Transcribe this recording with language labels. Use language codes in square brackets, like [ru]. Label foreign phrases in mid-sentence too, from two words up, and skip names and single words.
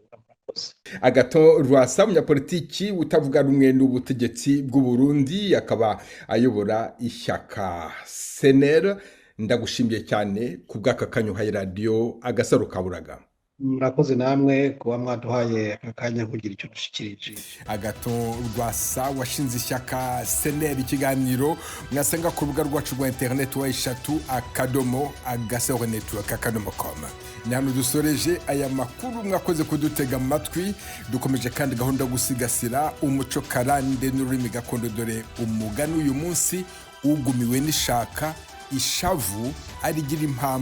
[rw] Agathon Rwasa, umunyapolitiki utavuga rumwe n'ubutegetsi bw'u Burundi, akaba ayobora ishyaka CNL. Ndagushimiye cyane ku bw'aka kanya uhaye radio Agasaro Kaburaga. [rn] Murakoze namwe kuba mwaduhaye akanya kugira icyo dushikirije. [rw] Agathon Rwasa washinze ishyaka CNL. Ikiganiro mwasanga ku rubuga rwacu rwa internet wa eshatu @agasoronetwork.com. Nano dusoreje aya makuru, mwakoze kudutega amatwi. Dukomeje kandi gahunda gusigasira umuco karande n'ururimi gakondo, dore umugani uyu munsi: ugumiwe n'ishaka ishavu arigira impamba.